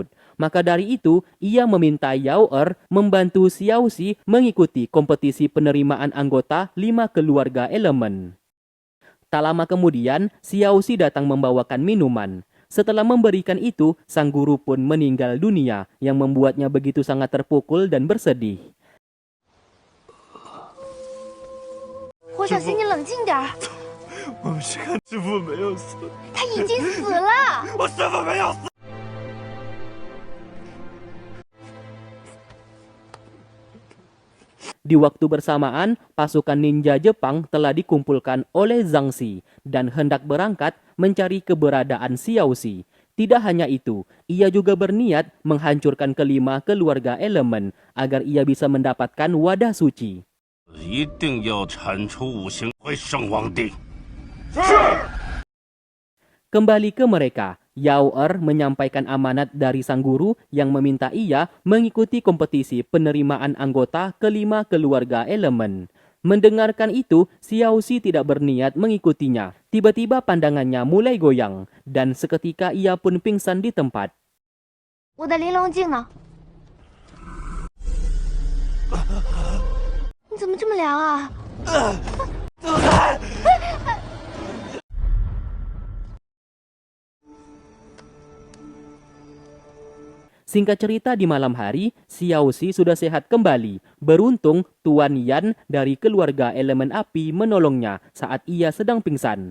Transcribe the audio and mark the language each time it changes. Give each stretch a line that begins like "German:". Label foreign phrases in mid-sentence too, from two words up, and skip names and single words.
Indonesian: Maka dari itu, ia meminta Yao Er membantu Xiaoxi mengikuti kompetisi penerimaan anggota 5 keluarga elemen. Tak lama kemudian, Xiaoxi datang membawakan minuman. Setelah memberikan itu, sang guru pun meninggal dunia yang membuatnya begitu sangat terpukul dan bersedih.
Chinese: 胡小新，你冷静点儿。我们是看师傅没有死，他已经死了。我师傅没有死。
Indonesian: Di waktu bersamaan, pasukan ninja Jepang telah dikumpulkan oleh Zhang Xi dan hendak berangkat mencari keberadaan Xiaoxi. Tidak hanya itu, ia juga berniat menghancurkan kelima keluarga elemen agar ia bisa mendapatkan wadah suci.
Chinese: 一定要铲除五行会圣皇帝。
Indonesian: Kembali ke mereka, Yao Er menyampaikan amanat dari sang guru yang meminta ia mengikuti kompetisi penerimaan anggota kelima keluarga elemen. Mendengarkan itu, Xiaoxi tidak berniat mengikutinya. Tiba-tiba pandangannya mulai goyang dan seketika ia pun pingsan di tempat.
Chinese: 我的玲珑镜呢？你怎么这么凉啊？
Indonesian: Singkat cerita di malam hari, Xiaoxi sudah sehat kembali. Beruntung Tuan Yan dari keluarga elemen api menolongnya saat ia sedang pingsan.